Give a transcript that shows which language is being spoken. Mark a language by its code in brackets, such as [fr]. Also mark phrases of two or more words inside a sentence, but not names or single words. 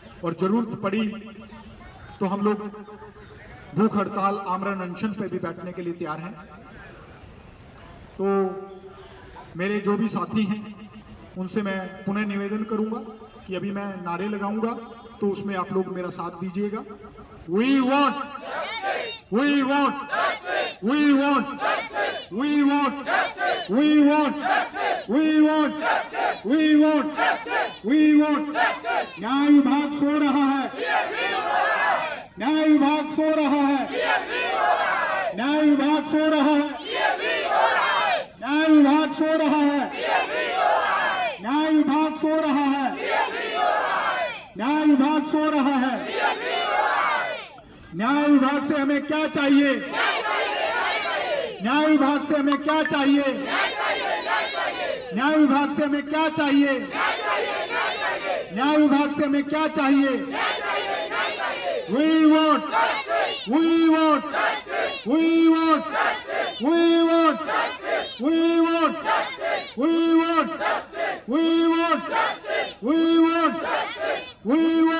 [hi] और जरूरत पड़ी तो हम लोग भूख हड़ताल, आमरण अनशन पे भी बैठने के लिए तैयार हैं। तो मेरे जो भी साथी हैं उनसे मैं पुनः निवेदन करूंगा कि अभी मैं नारे लगाऊंगा तो उसमें आप लोग मेरा साथ दीजिएगा। [en] We want, we want, we want, we want, we want, we want, we want, we want। [hi] न्याय विभाग सो रहा है, न्याय विभाग सो रहा है, न्याय विभाग सो रहा है, न्याय विभाग सो रहा है, न्याय न्याय विभाग सो रहा है। न्याय विभाग से हमें क्या चाहिए? न्याय विभाग से हमें क्या चाहिए? न्याय विभाग से हमें क्या चाहिए? न्याय विभाग से हमें क्या चाहिए? [en] We want, we want, we want, we want, we want, we want, we want, we want, we